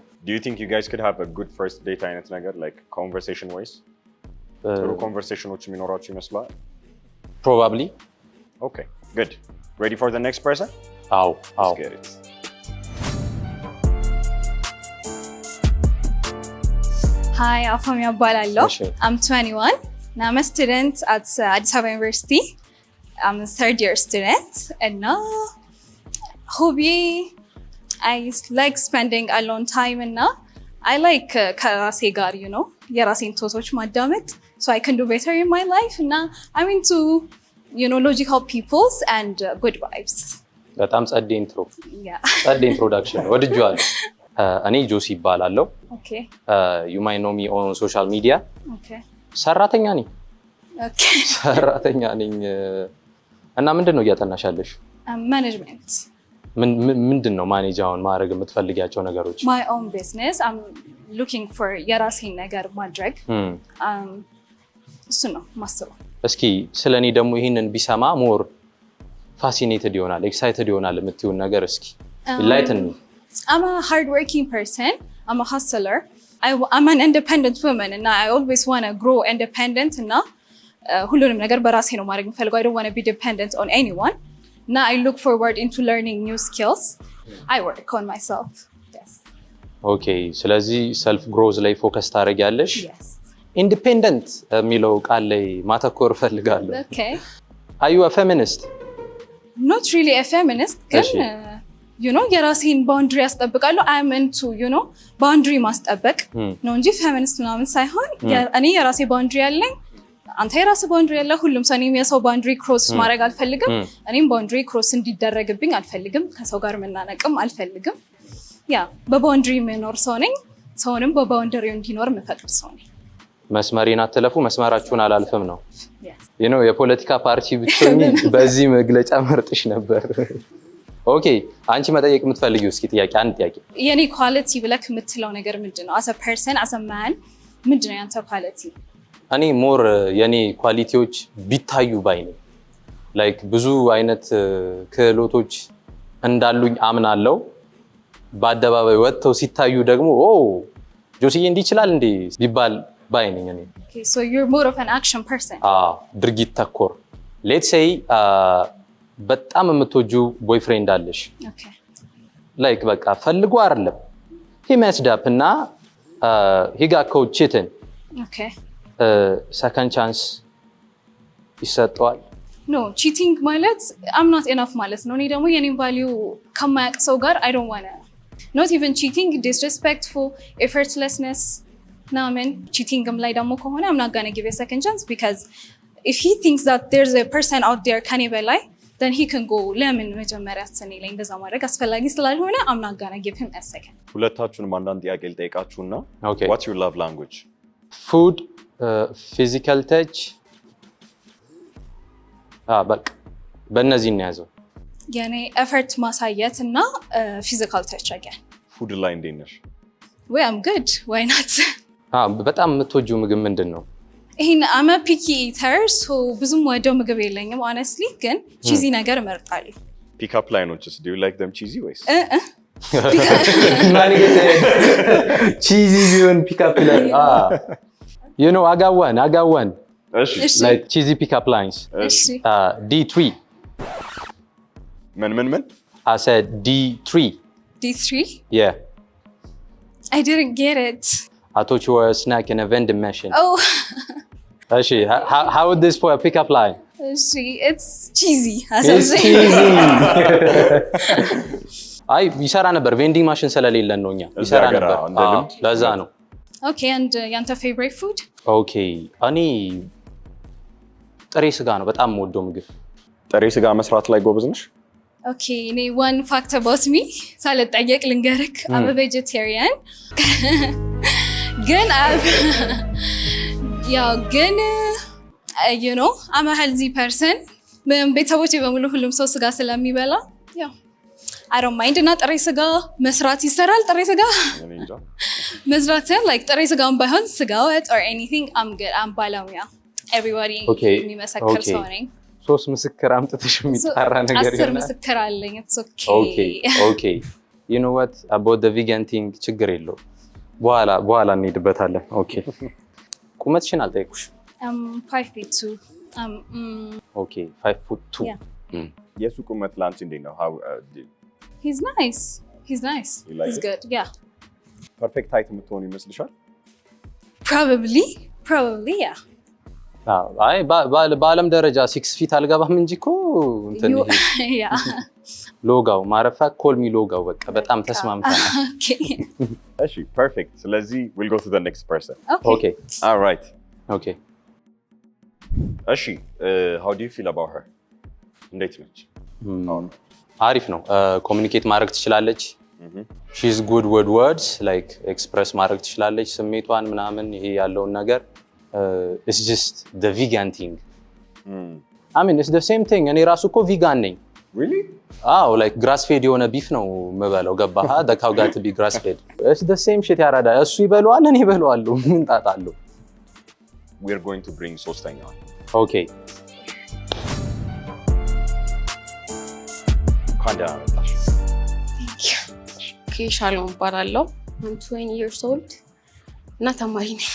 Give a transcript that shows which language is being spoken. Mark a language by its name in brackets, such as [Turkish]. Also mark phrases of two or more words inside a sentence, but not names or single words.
[English] do you think you guys could have a good first date [Amharic] አይነት ነገር [English] like conversation wise [Amharic] ጥሩ conversationዎች የሚኖራችሁ ይመስላል [English] probably okay good ready for the next person let's get it Hi, Afamia Balallo. I'm 21 and I'm a student at Addis Ababa University. I'm a third year student and now hobby I like spending alone time and now I like [Amharic] ከራሴ ጋር [English] you know [Amharic] የራሴን ቶሶች ማዳመጥ [English] so I can do better in my life and now I'm into you know logical peoples and good vibes. [Amharic] በጣም ጸዴ ኢንትሮ ጸዴ ኢንትሮዳክሽን ወድጄዋለሁ እኔ ጆሲ ይባላለሁ [English] okay you might know me on social media okay [Amharic] ሰራተኛ ነኝ [English] okay [Amharic] ሰራተኛ ነኝ እና ምንድነው እያጠናሻለሽ [English] management [Amharic] ምንድነው ማኔጅ አሁን ማድረግ የምትፈልጊያቸው ነገሮች [English] my own business I'm looking for [Amharic] የራሴን ነገር ማድረግ እሱ ነው ማሰብ እስኪ ስለኔ ደግሞ ይሄንን ቢሰማ [English] more fascinated [Amharic] ይሆናል ኤክሳይትድ ይሆናል የምትይውን ነገር እስኪ [English] enlighten me I'm a hardworking person. I'm a hustler. I'm an independent woman and I always want to grow independent and [Amharic] ሁሉንም ነገር በራሴ ነው ማድረግ የምፈልገው [English] I don't want to be dependent on anyone. Now I look forward into learning new skills. I work on myself. Yes. [Amharic] Okay, ስለዚህ [English] self growth [Amharic] ላይ ፎከስ ታደርጊያለሽ? [English] Yes. [Amharic] Independent የሚለው ቃል ላይ ማተኮር ፈልጋለሁ. [English] Okay. Are you a feminist? Not really a feminist. [Amharic] ግን [English] you know [Amharic] የራሴን ባውንድሪ ያስጠብቃለሁ [English] I'm into you know [Amharic] ባውንድሪ ማስጠበቅ ነው እንጂ ፌሚኒስት ምናምን ሳይሆን እኔ የራሴ ባውንድሪ ያለኝ አንተ የራስ ባውንድሪ ያለ ሁሉም ሰው እኔም የሰው [English] boundary cross [Amharic] ማድረግ አልፈልግም እኔም [English] boundary cross [Amharic] እንዲደረግብኝ አልፈልግም ከሰው ጋር መናነቅም አልፈልግም ያ በባውንድሪ መኖር ሰው ነኝ ሰውንም በባውንድሪው እንዲኖር መፈቅድ ሰው ነኝ መስመሬን አትለፉ መስመራችሁን አላልፈም ነው [English] you know [Amharic] የፖለቲካ ፓርቲ ብትሆኚ በዚህ መግለጫ መርጥሽ ነበር ኦኬ አንቺ መጠየቅ የምትፈልጊው እስኪ ጥያቄ አንድ ጥያቄ የኔ ኳሊቲ ብለክ የምትለው ነገር ምንድነው? [English] as a person as a man [Amharic] ምንድነው ያንተ ኳሊቲ? እኔ ሞር የኔ ኳሊቲዎች ቢታዩ ባይ ነኝ። ላይክ ብዙ አይነት ክህሎቶች እንዳሉኝ አምናለሁ። በአደባባይ ወጥተው ሲታዩ ደግሞ ኦ ጆሲዬ እንዲህ ይችላል እንዴ ቢባል ባይ ነኝ እኔ። [English] Okay, so you're more of an action person. [Amharic] ድርጊት ተኮር [English] let's say [Amharic] በጣም የምትወጂው ቦይፍሬንድ አለሽ። [English] Okay. ላይክ በቃ ፈልጎ አይደለም he messed up እና he got caught cheating. Okay. [Amharic] ሰከንድ ቻንስ ይሰጠዋል? [English] No, cheating ማለት I'm not enough [Amharic] ማለት ነው። እኔ ደግሞ የኔን ቫልዩ ከማያውቅ ሰው ጋር [English] I don't wanna not even cheating, disrespectful, effortlessness [Amharic] ናምን cheatingም ላይ ደግሞ ከሆነ [English] I'm not gonna give a second chance because if he thinks that there's a person out there [Amharic] ከኔ በላይ [English] then he can go [Amharic] ለምን መጀመሪያ ስኔ ላይ እንደዛ ማድረግ አስፈላጊ ስላልሆነ [English] I'm not gonna give him a second. [Amharic] ሁለታችሁንም አንዳንድ ጥያቄ ልጠይቃችሁና [English] what's your love language? Food, physical touch [Amharic] በቃ በእነዚህ እንያዘው። የኔ ኤፈርት ማሳየት እና [English] physical touch [Amharic] again. ፉድ ላይ እንዴት ነሽ? [English] ወይ I'm good, why not? [Amharic] በጣም የምትወጂው ምግብ ምንድን ነው? ይሄን [English] I'm a picky eater, so [Amharic] ብዙም ወደው ምግብ የለኝም honestly, ግን ቺዚ ነገር እመርጣለሁ። [English] pickup lines do you like them cheesy [Amharic] ወይስ? ቺዚ ቢሆን ፒክአፕ ላይ [English] you know I got one. [Amharic] እሺ [English] like cheesy pickup lines. [Amharic] እሺ [English] D3. [Amharic] ምን? [English] I said D3. D3? Yeah. I didn't get it. I thought you were a snack in a vending machine. Oh. Actually, how would this for a pickup line? It's cheesy. It's cheesy. [Amharic] አይ ይሰራ ነበር [English] vending machine [Amharic] ስለሌለን ነው እኛ ይሰራ ነበር። ለዛ ነው። [English] Okay, and ያንተ favorite food? [Amharic] Okay, እኔ ጥሬ ስጋ ነው በጣም የምወደው ምግብ። ጥሬ ስጋ መስራት ላይ ጎበዝ ነሽ? [English] Okay, እኔ one fact about me [Amharic] ሳልጠየቅ ልንገርክ [English] I'm a vegetarian. ግን you know I'm a healthy person. [Amharic] ቤተሰቦቼ በሙሉ ሁሉም ሰው ስጋ ስለሚበላ ያው [English] I don't mind [Amharic] እና ጥሬ ስጋ መስራት ይሰራል። ጥሬ ስጋ መስራት like ጥሬ ስጋም ባይሆን ስጋ ወጥ [English] or anything I'm good. [Amharic] I'm ባለሙያ everybody የሚመሰክር ሰው ነኝ። ሶስት ምስክር አምጥተሽ የሚጣራ ነገር ይሆናል። 10 ምስክር አለኝ። It's [English] okay. You know what about the vegan thing [Amharic] ችግር የለውም። በኋላ እንሄድበታለን። [English] Okay. [Amharic] ቁመትሽን አልጠየኩሽ። [English] 5'2". Okay, 5'2". Yeah. [Amharic] የሱ ቁመት ላንቺ እንዴት ነው? [English] How He's nice. He's like He's it? good. Yeah. Perfect height [Amharic] የምትሆን ይመስልሻል? [English] Probably, yeah. [Amharic] አይ በዓለም ደረጃ 6 ፊት አልገባም እንጂ እኮ እንትን [English] Yeah. [Amharic] ሎጋው ማረፋ ኮልሚ ሎጋው በቃ በጣም ተስማምተናል። [English] Okay. እሺ perfect. ስለዚህ we'll go to the next person. Okay. All right. Okay. እሺ how do you feel about her? [Amharic] እንዴት ነች? አሪፍ ነው። ኮሙኒኬት ማድረግ ትችላለች። [English] she's good with words like express [Amharic] ማድረግ ትችላለች ስሜቷን ምናምን ይሄ ያለውን ነገር [English] it's just the vegan thing. I mean it's the same thing. [Amharic] እኔ ራሱ እኮ ቪጋን ነኝ። [English] Really? like grass fed [Amharic] የሆነ ቢፍ ነው የምበላው ገባህ? [English] the cow got to be grass fed. it's the same shit [Amharic] ያራዳ እሱ ይበላዋል እኔ እበላዋለሁ ምን ጣጣ አለው? [English] We are going to bring ሶስተኛው። Okay. [Amharic] ሻሎም እባላለሁ። [English] I'm 20 years old [Amharic] እና ተማሪ ነኝ።